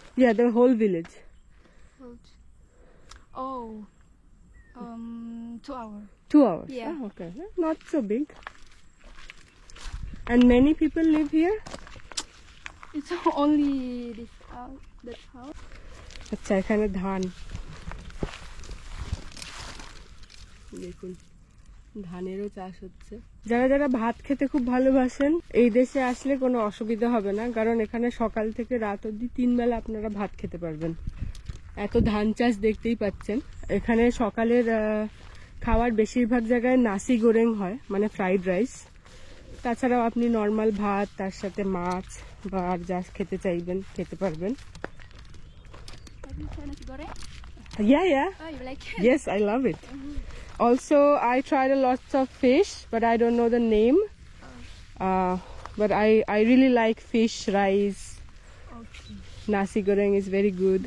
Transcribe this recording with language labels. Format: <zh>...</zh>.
<en>Yeah, the whole village. Oh, 2 hours. 2 hours? Yeah. Oh, okay. Not so big. And many people live here? It's only this house, that house.</en> <bn>আচ্ছা, এখানে ধান দেখুন, ধানেরও চাষ হচ্ছে। যারা যারা ভাত খেতে খুব ভালোবাসেন, এই দেশে আসলে কোনো অসুবিধা হবে না, কারণ এখানে সকাল থেকে রাত অবধি 3 বেলা আপনারা ভাত খেতে পারবেন। এত ধান চাষ দেখতেই পাচ্ছেন। এখানে সকালের খাওয়ার বেশিরভাগ জায়গায় নাসি গোরেং হয়, মানে ফ্রাইড রাইস। তাছাড়াও আপনি নর্মাল ভাত, তার সাথে মাছ বা আর যা খেতে চাইবেন খেতে পারবেন।</bn> <en>Have you tried nasi goreng? Yeah. Oh, you like it? Yes, I love it. Also, I tried a lot of fish, but I don't know the name. But I really like fish, rice. Okay. Nasi goreng is very good.</en>